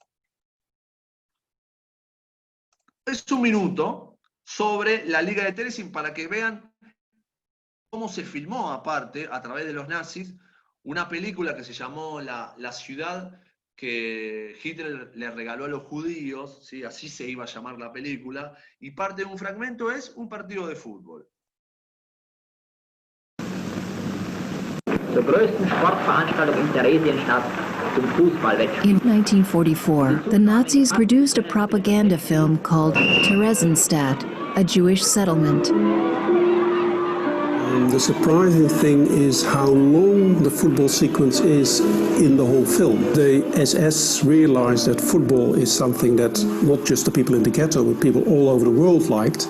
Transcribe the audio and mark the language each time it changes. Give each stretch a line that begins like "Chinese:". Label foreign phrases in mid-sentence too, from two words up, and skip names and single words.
Spanish: Es un minuto sobre la Liga de Terezín para que vean cómo se filmó, aparte, a través de los nazis, una película que se llamó La ciudad que Hitler le regaló a los judíos, ¿sí? Así se iba a llamar la película, y parte de un fragmento es un partido de fútbol.
German: Zur größten Sportveranstaltung in Theresienstadt, zum Fußballwettkampf.
English: In 1944, the Nazis produced a propaganda film called Theresienstadt, a Jewish settlement. The surprising thing is how long the football sequence is in the whole film. The SS realized that football is something that not just the people in the ghetto, but people all over the world liked.